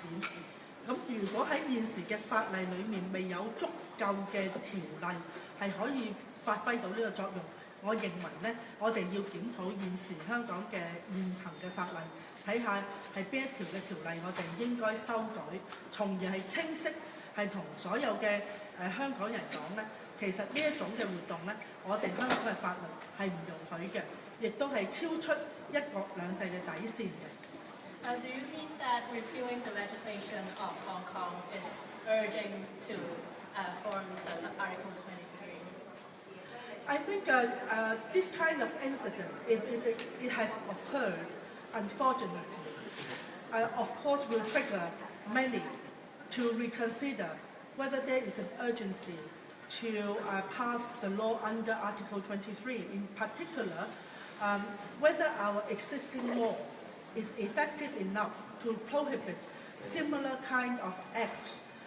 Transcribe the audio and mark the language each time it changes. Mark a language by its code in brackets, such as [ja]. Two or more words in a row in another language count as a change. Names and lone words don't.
[yue] 咁如果喺現時嘅法例裡面未有足夠嘅條例係可以發揮到呢個作用，我認為咧，我哋要檢討現時香港嘅現層嘅法例，睇下係邊一條嘅條例我哋應該修改，從而係清晰，係同所有嘅香港人講咧，其實呢一種嘅活動咧，我哋香港嘅法律係唔容許嘅，亦都係超出一國兩制嘅底線嘅。 [en] Do you mean that reviewing the legislation of Hong Kong is urging to form the Article 23? I think this kind of incident, if it has occurred, unfortunately, of course will trigger many to reconsider whether there is an urgency to pass the law under Article 23, in particular, whether our existing law is effective enough to prohibit similar kind of acts